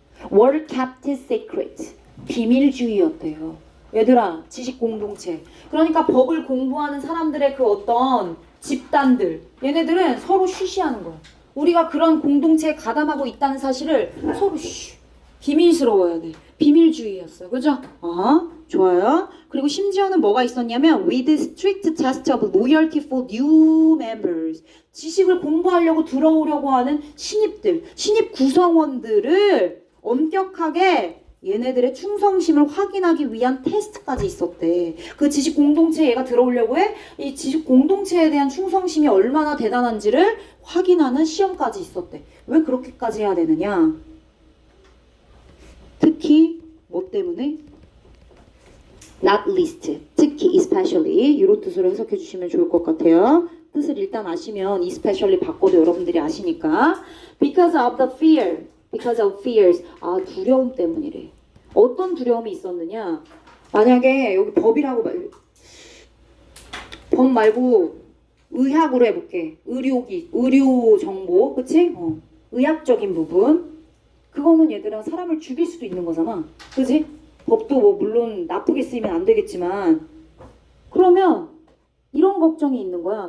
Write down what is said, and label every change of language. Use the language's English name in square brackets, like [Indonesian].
[Korean] 월 [English] kept secret, [Korean] 비밀주의였대요. 얘들아, 지식 공동체. 그러니까 법을 공부하는 사람들의 그 어떤 집단들, 얘네들은 서로 쉬쉬하는 거야. 우리가 그런 공동체에 가담하고 있다는 사실을 서로 비밀스러워야 돼. 비밀주의였어. 그죠? 좋아요. 그리고 심지어는 뭐가 있었냐면 [English] with strict test of loyalty for new members. [Korean] 지식을 공부하려고 들어오려고 하는 신입들, 신입 구성원들을 엄격하게 얘네들의 충성심을 확인하기 위한 테스트까지 있었대. 그 지식 공동체에 얘가 들어오려고 해. 이 지식 공동체에 대한 충성심이 얼마나 대단한지를 확인하는 시험까지 있었대. 왜 그렇게까지 해야 되느냐? 특히 뭐 때문에? [English] Not least, [Korean] 특히 especially 이런 뜻으로 해석해 주시면 좋을 것 같아요. 뜻을 일단 아시면 especially 바꿔도 여러분들이 아시니까. [English] Because of the fear, because of fears. [Korean] 두려움 때문이래. 어떤 두려움이 있었느냐? 만약에 여기 법이라고 법 말고 의학으로 해볼게. 의료 정보, 그치? 의학적인 부분. 그거는 얘들아 사람을 죽일 수도 있는 거잖아. 그치? 법도 뭐 물론 나쁘게 쓰이면 안 되겠지만 그러면 이런 걱정이 있는 거야.